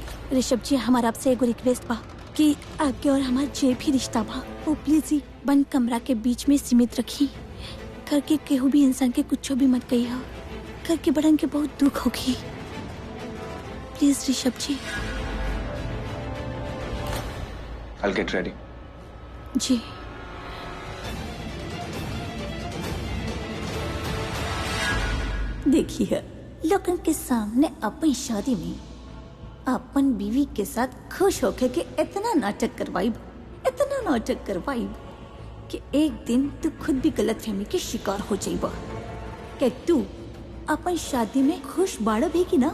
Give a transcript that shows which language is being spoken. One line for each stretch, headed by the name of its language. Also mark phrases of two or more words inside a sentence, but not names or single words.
Bhojpuri: ऋषभ जी हमारा आपसे एगो रिक्वेस्ट बा कि आपके और हमारा जे भी रिश्ता बा वो प्लीज ही बंद कमरा के बीच में सीमित रखी। करके केहू भी इंसान के कुछ भी मत कही हो, करके बड़न के बहुत दुख होगी। प्लीज ऋषभ जी।
English: I'll get ready.
Bhojpuri: जी। देखिए लोगन के सामने अपनी शादी में अपन बीवी के साथ खुश होके के इतना नाटक करवाइब कि एक दिन तू खुद भी गलतफहमी के शिकार हो जाइबा कि तू अपन शादी में खुश बाड़ा भी कि ना।